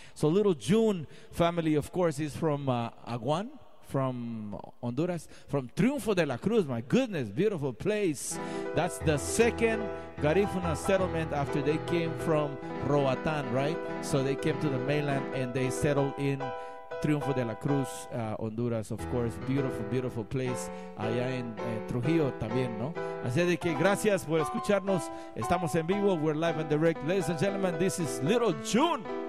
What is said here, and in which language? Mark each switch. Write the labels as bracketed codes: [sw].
[en] So Little June family, of course, is from Aguan, from Honduras, from Triunfo de la Cruz. My goodness, beautiful place. That's the second Garifuna settlement after they came from Roatan, right? So they came to the mainland and they settled in Triunfo de la Cruz, Honduras, of course. Beautiful, beautiful place. [es] Allá en Trujillo también, ¿no? Así de que gracias por escucharnos. Estamos en vivo. [en] We're live and direct. Ladies and gentlemen, this is Little June.